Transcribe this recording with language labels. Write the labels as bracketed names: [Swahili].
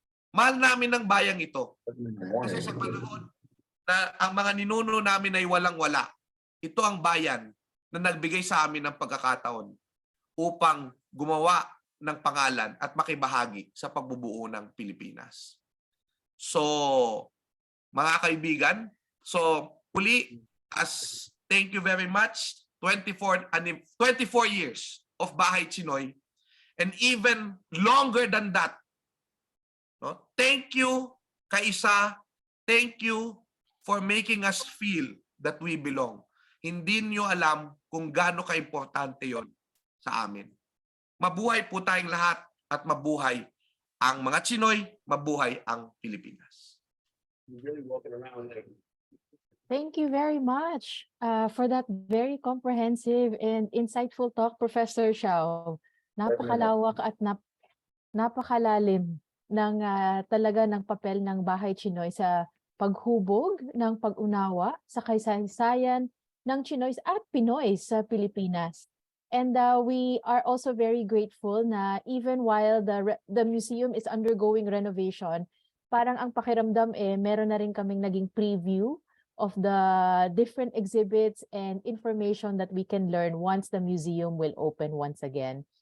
[Filipino] Mahal namin ng bayang ito. Kasi sa panahon na ang mga ninuno namin ay walang-wala, ito ang bayan na nagbigay sa amin ng pagkakataon upang gumawa ng pangalan at makibahagi sa pagbubuo ng Pilipinas. [English] So, [Filipino] mga kaibigan, so uli, [English] thank you very much, 24 years of Bahay Tsinoy, and even longer than that. No? Thank you, Kaisa. Thank you for making us feel that we belong. [Filipino] Hindi niyo alam kung gaano ka-importante yon sa amin. Mabuhay po tayong lahat at mabuhay ang mga Tsinoy, mabuhay ang Pilipinas. [English] Thank you very much for that very comprehensive and insightful talk, Professor Xiao. [Filipino] Napakalawak at napakalalim ng talaga ng papel ng Bahay Tsinoy sa paghubog ng pag-unawa sa kasaysayan ng Tsinoys at Pinoy sa Pilipinas. [English] And we are also very grateful na even while the museum is undergoing renovation, [Filipino] parang ang pakiramdam meron na rin kaming naging [English] preview of the different exhibits and information that we can learn once the museum will open once again.